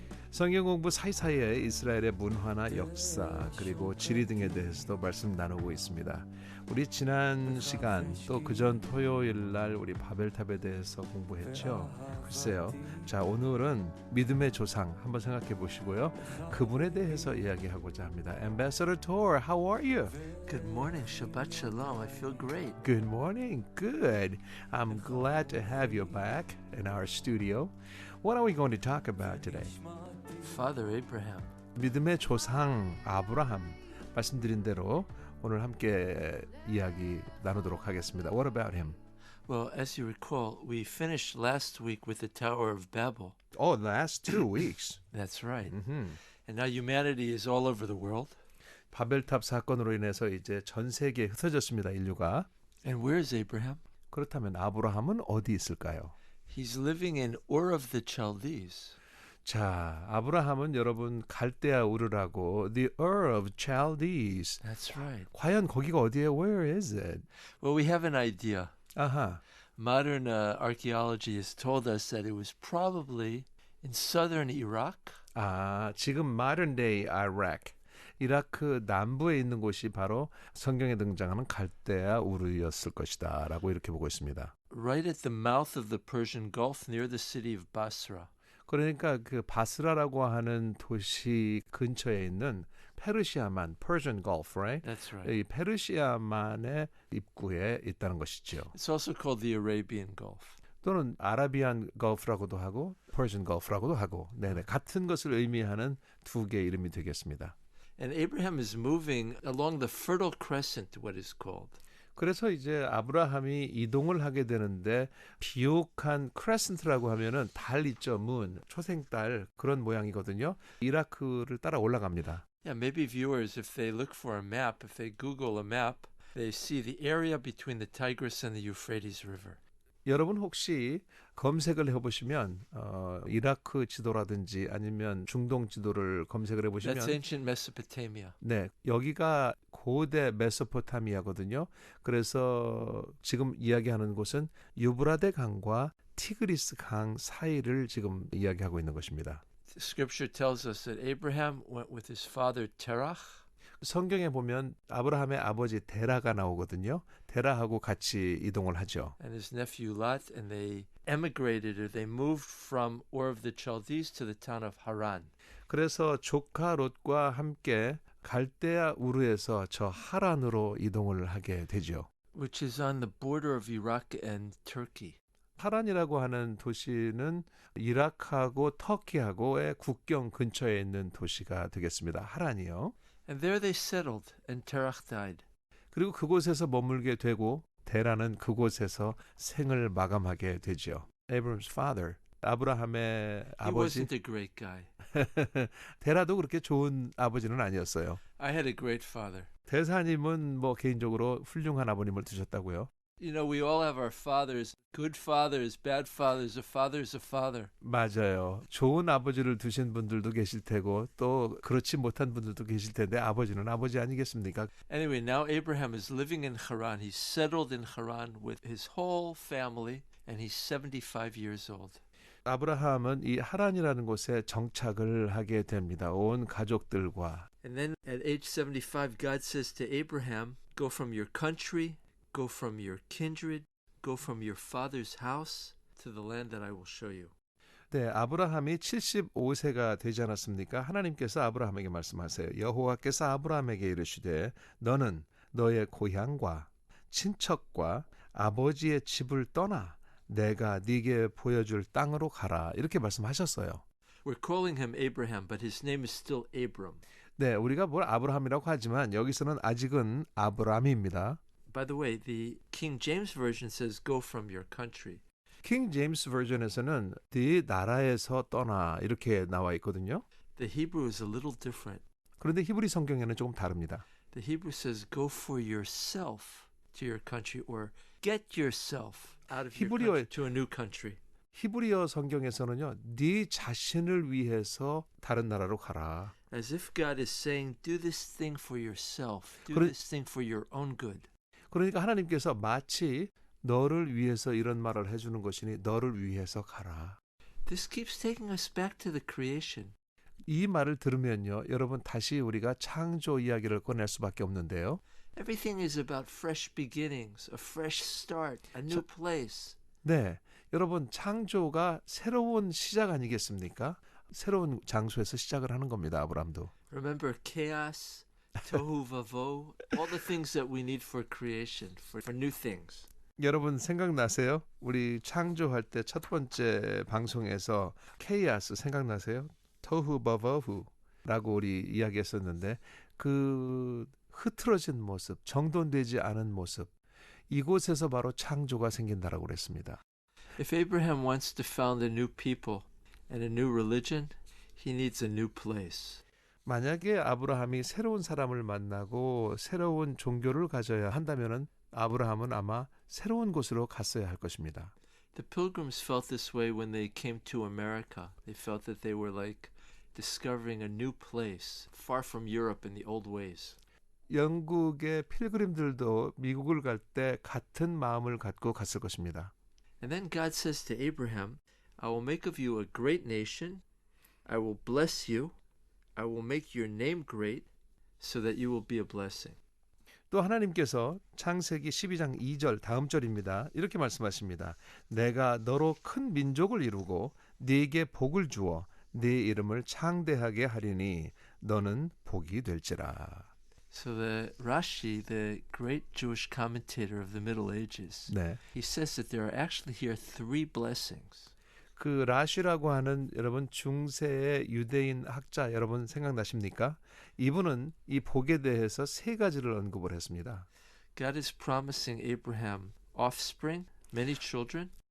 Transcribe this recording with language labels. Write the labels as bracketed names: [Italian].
[Korean] 성경 공부 사이사이에 이스라엘의 문화나 역사 그리고 지리 등에 대해서도 말씀 나누고 있습니다. 우리 지난 시간 또 그전 토요일 날 우리 바벨탑에 대해서 공부했죠. 글쎄요. 자, 오늘은 믿음의 조상 한번 생각해 보시고요. 그분에 대해서 이야기하고자 합니다. [English] Ambassador Tor, how are you? Good morning, Shabbat Shalom. I feel great. Good morning. Good. I'm glad to have you back in our studio. What are we going to talk about today? Father Abraham. [Korean] 믿음의 조상 아브라함 말씀드린 대로 오늘 함께 이야기 나누도록 하겠습니다. [English] What about him? Well, as you recall, we finished last week with the Tower of Babel. Oh, the last 2 weeks. That's right. Mm-hmm. And now humanity is all over the world. [Korean] 바벨탑 사건으로 인해서 이제 전 세계에 흩어졌습니다. 인류가. [English] And where is Abraham? [Korean] 그렇다면 아브라함은 어디 있을까요? [English] He's living in Ur of the Chaldees. [Korean] 자, 아브라함은 여러분 갈대아 우르라고 [English] the Ur of Chaldees. That's right. [Korean] 과연 거기가 어디예요? [English] Where is it? Well, we have an idea. [Korean] 아하. [English] Modern archaeology has told us that it was probably in southern Iraq. [Korean] 아, 지금 [English] modern day Iraq. [Korean] 이라크 남부에 있는 곳이 바로 성경에 등장하는 갈대아 우르였을 것이다 라고 이렇게 보고 있습니다. [English] Right at the mouth of the Persian Gulf near the city of Basra. [Korean] 그러니까 그 바스라라고 하는 도시 근처에 있는 페르시아만, [English] Persian Gulf, right? That's right. [Korean] 이 페르시아만의 입구에 있다는 것이죠. [English] It's also called the Arabian Gulf. [Korean] 또는 아라비안 걸프라고도 하고 Persian Gulf라고도 하고 네네 같은 것을 의미하는 두 개의 이름이 되겠습니다. [English] And Abraham is moving along the Fertile Crescent, what is called. [Korean] 그래서 이제 아브라함이 이동을 하게 되는데 비옥한 크레센트라고 하면은 달 있죠, 문, 초생달 그런 모양이거든요. 이라크를 따라 올라갑니다. [English] Yeah, maybe viewers, if they look for a map, if they Google a map, they see the area between the Tigris and the Euphrates River. [Korean] 여러분 혹시 검색을 해보시면 이라크 지도라든지 아니면 중동 지도를 검색을 해보시면 [English] That's ancient Mesopotamia. [Korean] 네, 여기가 고대 메소포타미아거든요. 그래서 지금 이야기하는 곳은 유브라데 강과 티그리스 강 사이를 지금 이야기하고 있는 것입니다. [English] Scripture tells us that Abraham went with his father Terach. [Korean] 성경에 보면 아브라함의 아버지 데라가 나오거든요. 데라하고 같이 이동을 하죠. [English] And his nephew Lot, and they emigrated, or they moved from Ur of the Chaldees to the town of Haran. [Korean] 그래서 조카 롯과 함께 갈대아 우르에서 저 하란으로 이동을 하게 되죠. [English] Which is on the border of Iraq and Turkey. [Korean] 하란이라고 하는 도시는 이라크하고 터키하고의 국경 근처에 있는 도시가 되겠습니다. 하란이요. [English] And there they settled, and Terach died. [Korean] 그리고 그곳에서 머물게 되고 데라는 그곳에서 생을 마감하게 되죠. [English] Abram's father, [Korean] 아브라함의 [English] He [Korean] 아버지. [English] wasn't a great guy. [Korean] 데라도 그렇게 좋은 아버지는 아니었어요. [English] I had a great father. [Korean] 대사님은 뭐 개인적으로 훌륭한 아버님을 두셨다고요? [English] You know, we all have our fathers, good fathers, bad fathers. A father is a father. [Korean] 맞아요. 좋은 아버지를 두신 분들도 계실 테고 또 그렇지 못한 분들도 계실 텐데 아버지는 아버지 아니겠습니까? [English] Anyway, now Abraham is living in Haran. He's settled in Haran with his whole family, and he's 75 years old. [Korean] 아브라함은 이 하란이라는 곳에 정착을 하게 됩니다. 온 가족들과. [English] And then at age 75, God says to Abraham, go from your country, go from your kindred, go from your father's house to the land that I will show you. [Korean] 네, 아브라함이 75세가 되지 않았습니까? 하나님께서 아브라함에게 말씀하세요. 여호와께서 아브라함에게 이르시되 너는 너의 고향과 친척과 아버지의 집을 떠나 내가 네게 보여줄 땅으로 가라. 이렇게 말씀하셨어요. [English] We're calling him Abraham, but his name is still Abram. [Korean] 네, 우리가 뭘 아브라함이라고 하지만 여기서는 아직은 아브람입니다. [English] By the way, the King James Version says, go from your country. [Korean] 킹 제임스 버전에서는 네 나라에서 떠나 이렇게 나와 있거든요. [English] The Hebrew is a little different. [Korean] 그런데 히브리 성경에는 조금 다릅니다. [English] The Hebrew says, go for yourself to your country, or get yourself out of your country to a new country. [Korean] 히브리어 성경에서는요, 네 자신을 위해서 다른 나라로 가라. [English] As if God is saying, do this thing for yourself. Do [Korean] 그래- [English] this thing for your own good. [Korean] 그러니까 하나님께서 마치 너를 위해서 이런 말을 해주는 것이니 너를 위해서 가라. [English] This keeps taking us back to the creation. [Korean] 이 말을 들으면요, 여러분 다시 우리가 창조 이야기를 꺼낼 수밖에 없는데요. [English] Everything is about fresh beginnings, a fresh start, a new place. [Korean] 네, 여러분 창조가 새로운 시작 아니겠습니까? 새로운 장소에서 시작을 하는 겁니다. 아브라함도. [English] Remember chaos, tohu vavohu, all the things that we need for creation, for new things. [Korean] 여러분 생각나세요? 우리 창조할 때 첫 번째 방송에서 케이아스 생각나세요? 토후버버후라고 우리 이야기했었는데 그 흐트러진 모습, 정돈되지 않은 모습, 이곳에서 바로 창조가 생긴다라고 그랬습니다. [English] If Abraham wants to found a new people and a new religion, he needs a new place. [Korean] 만약에 아브라함이 새로운 사람을 만나고 새로운 종교를 가져야 한다면은 아브라함은 아마 새로운 곳으로 갔어야 할 것입니다. [English] The pilgrims felt this way when they came to America. They felt that they were like discovering a new place, far from Europe and the old ways. [Korean] 영국의 필그림들도 미국을 갈 때 같은 마음을 갖고 갔을 것입니다. [English] And then God says to Abraham, I will make of you a great nation. I will bless you. I will make your name great so that you will be a blessing. [Korean] 또 하나님께서 창세기 12장 2절 다음 절입니다. 이렇게 말씀하십니다. 내가 너로 큰 민족을 이루고 네게 복을 주어 네 이름을 창대하게 하리니 너는 복이 될지라. [English] So the Rashi, the great Jewish commentator of the Middle Ages, [Korean] 네. [English] he says that there are actually here three blessings. [Korean] 그 라쉬라고 하는 여러분 중세의 유대인 학자 여러분 생각나십니까? 이분은 이 복에 대해서 세 가지를 언급을 했습니다. [English] God is promising Abraham offspring, many children,